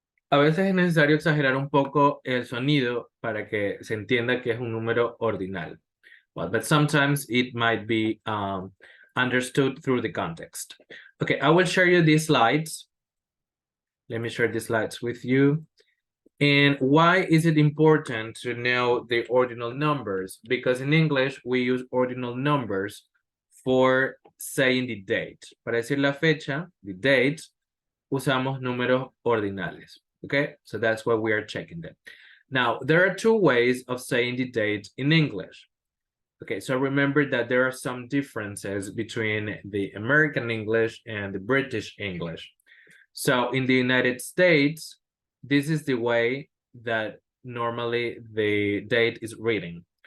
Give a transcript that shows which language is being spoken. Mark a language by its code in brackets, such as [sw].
[es] A veces es necesario exagerar un poco el sonido para que se entienda que es un número ordinal. [en] Well, but sometimes it might be understood through the context. Okay, I will share you these slides. Let me share these slides with you. And why is it important to know the ordinal numbers? Because in English, we use ordinal numbers for saying the date. [es] Para decir la fecha, [en] the date, [es] usamos números ordinales. [en] Okay, so that's why we are checking them. Now, there are two ways of saying the date in English. Okay, so remember that there are some differences between the American English and the British English. So in the United States, this is the way that normally the date is reading.